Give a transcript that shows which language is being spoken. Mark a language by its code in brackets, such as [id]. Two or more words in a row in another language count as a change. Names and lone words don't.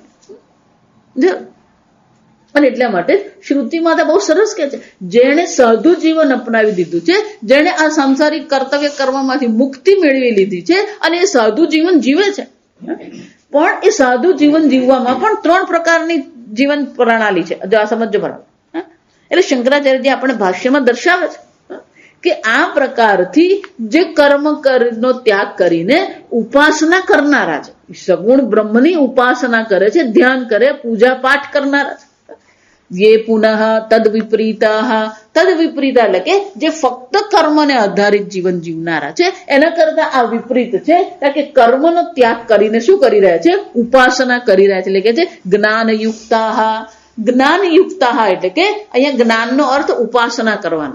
[gu] જો, અને એટલા માટે શ્રુતિ માતા બહુ સરસ કે છે, જેણે સાધુ જીવન અપનાવી દીધું છે, જેણે આ સંસારિક કર્તવ્ય કર્મમાંથી મુક્તિ મેળવી લીધી છે અને એ સાધુ જીવન જીવે છે, પણ એ સાધુ જીવન જીવવામાં પણ 3 પ્રકારની જીવન પ્રણાલી છે. જો આ સમજો બરાબર. એટલે શંકરાચાર્યજી આપણે ભાષ્યમાં દર્શાવે છે કે આ પ્રકારથી જે કર્મ નો ત્યાગ કરીને ઉપાસના કરનારા છે, સગુણ બ્રહ્મની ઉપાસના કરે છે, ધ્યાન કરે, પૂજા પાઠ કરનારા છે. [sa] ये पुनઃ તદ વિપરીતા, તદ વિપરીતા [gu] એટલે કે જે ફક્ત કર્મને આધારિત જીવન જીવનારા છે, એના કરતા આ વિપરીત છે, કારણ કે કર્મનો ત્યાગ કરીને શું કરી રહ્યા છે? ઉપાસના કરી રહ્યા છે. એટલે કે છે જ્ઞાનયુક્તા. જ્ઞાનયુક્તા એટલે કે અહીંયા જ્ઞાનનો અર્થ ઉપાસના કરવાનો.